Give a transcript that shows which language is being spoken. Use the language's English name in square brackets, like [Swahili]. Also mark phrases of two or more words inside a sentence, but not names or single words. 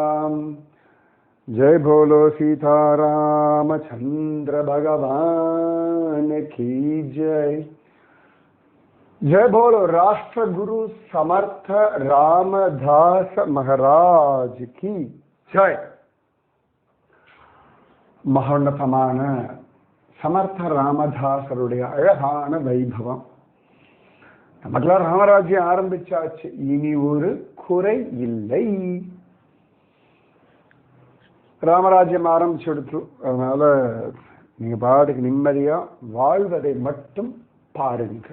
[Hindi] जय बोलो सीता रामचंद्र भगवान की जय। जय बोलो राष्ट्र गुरु समर्थ रामदास महाराज की जय। [Tamil] மகோன்னதமான சமர்த்த ராமதாசருடைய அழகான வைபவம். நமக்கெல்லாம் ராமராஜ்யம் ஆரம்பிச்சாச்சு, இனி ஒரு குறை இல்லை. ராமராஜ்யம் ஆரம்பிச்சு எடுத்து, அதனால நீங்க பாட்டுக்கு நிம்மதியா வாழ்வதை மட்டும் பாருங்கள்.